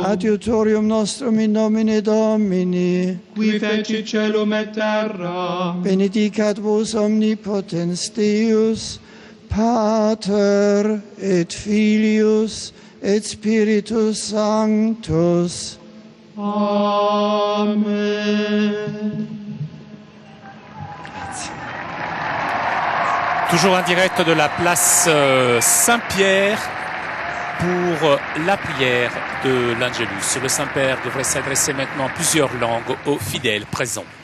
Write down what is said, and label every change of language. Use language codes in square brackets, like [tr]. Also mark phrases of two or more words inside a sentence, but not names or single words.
[la] Adiutorium nostrum in nomine Domini. Qui fecit caelum et terra. Benedicat vos omnipotens Deus, Pater et Filius et Spiritus Sanctus. Amen. [fr] Toujours en direct de la place Saint-Pierre pour la prière de l'Angelus. Le Saint-Père devrait s'adresser maintenant en plusieurs langues aux fidèles présents.